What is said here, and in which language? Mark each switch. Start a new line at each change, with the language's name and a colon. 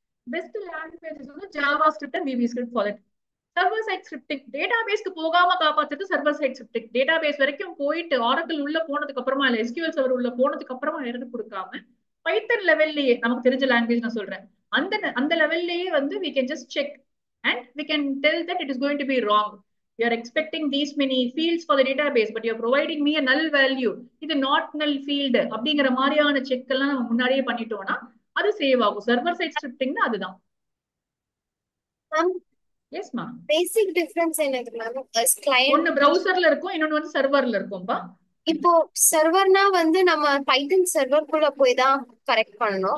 Tamil: Best languages வந்து Java script and V V script for that. Server side scripting, data பேஸ்க்கு போகாம காப்பாத்துறது server side scripting. Data base வரைக்கும் போயிட்டு Oracle உள்ள போனதுக்கு அப்புறமா இல்ல SQL சர்வர் உள்ள போனதுக்கு அப்புறமா எரர் கொடுக்காம பைத்தன் லெவல்லயே, நமக்கு தெரிஞ்ச லாங்குவேஜ் நான் சொல்றேன், அந்த அந்த லெவல்லயே வந்து
English: we can just check and we can tell that it is going to be wrong. You are expecting these many fields for the database, but you are providing me a null value.
Tamil: இது not null field அப்படிங்கிற மாதிரியான check எல்லாம் நம்ம முன்னாடியே பண்ணிட்டோம்னா அது save ஆகும். Server side ஸ்கிரிப்டிங்னா அதுதான். எஸ் மா. பேசிக் டிஃபரன்ஸ் என்னது மேம்? கிளையண்ட் ஒன்னு பிரவுசர்ல இருக்கும், இன்னொன்னு வந்து சர்வர்ல இருக்கும்பா. இப்போ சர்வர்னா வந்து நம்ம பைத்தன் சர்வர்க்குள்ள போய் தான் கரெக்ட் பண்ணணும்.